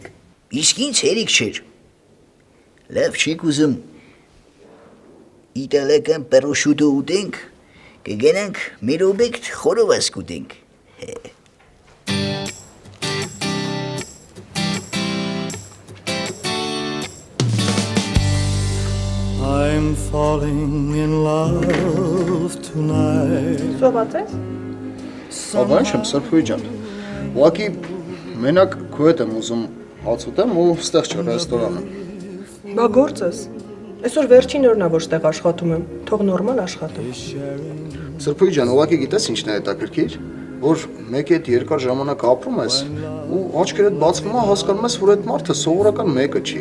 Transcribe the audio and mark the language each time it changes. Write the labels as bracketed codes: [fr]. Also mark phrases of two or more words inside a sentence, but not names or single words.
[hy] Իսկ ինձ հերիք չէր։ Լավ չեք ուզում իտալական պրոշուտո ուտենք, կգնանք մեր օբյեկտ խորովաս կուտենք։ [en] Այ I'm falling in love tonight. [hy] Սոված ես։ Աբան չեմ Սրբուի ջան։ Ուղղակի մենակ քո հետ եմ ուզում հաց ուտեմ ու ստեղ չէ ռեստորանը։ Բա գործս։ Այսօր վերջին օրն է որ ստեղ աշխատում եմ։ Թող նորմալ աշխատեմ։ Սրբուի ջան, ուղղակի գիտես ինչն է հետաքրքիր, որ մեկի հետ երկար ժամանակ ապրում ես ու աչքերդ բացվում է հասկանում ես, որ այդ մարդը սովորական մեկը չի։